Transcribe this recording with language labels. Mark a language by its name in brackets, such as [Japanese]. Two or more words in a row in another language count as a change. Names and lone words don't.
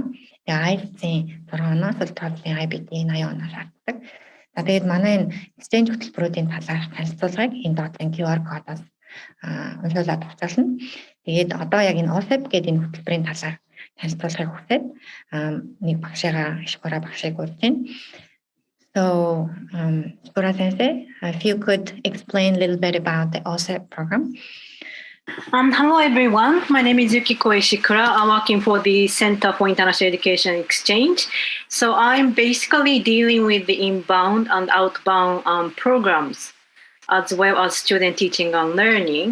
[Mongolian] Тэгээ IELTS-ийн 6 оноос TOEFL-ийн IBT-ийн 80 оноо шаарддаг. За тэгээд манай энэ exchange хөтөлбөрүүдийн талаар танилцуулгыг энэ доотлын QR кодоос уншуулад авчаална. Тэгээд одоо яг энэ OSAP гэдэг энэ хөтөлбөрийн талаар танилцуулгыг хүсээд нэг багшигаа Ishikura багшийг урьж байна. [English] So, Ishikura-sensei, if you could explain a little bit about the OSAP program. Hello, everyone. My name is Yukiko Ishikura. I'm working for the Center for International Education Exchange. So I'm basically dealing with the inbound and outbound programs, as well as student teaching and learning.